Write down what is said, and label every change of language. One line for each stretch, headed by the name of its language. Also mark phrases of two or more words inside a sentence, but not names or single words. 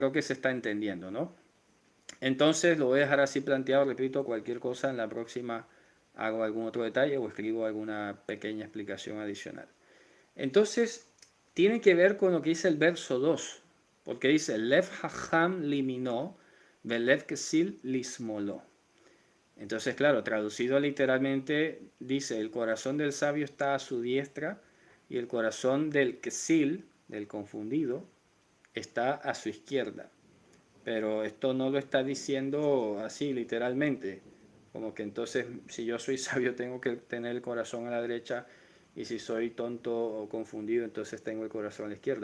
Spanish: creo que se está entendiendo, ¿no? Entonces lo voy a dejar así planteado, repito, cualquier cosa en la próxima hago algún otro detalle o escribo alguna pequeña explicación adicional. Entonces, tiene que ver con lo que dice el verso 2, porque dice,
Hebrew: לב חכם לימינו ולב כסיל לשמאלו.
Spanish: Entonces, claro, traducido literalmente, dice, el corazón del sabio está a su diestra y el corazón del kesil, del confundido, está a su izquierda. Pero esto no lo está diciendo así literalmente, como que entonces si yo soy sabio tengo que tener el corazón a la derecha y si soy tonto o confundido entonces tengo el corazón a la izquierda.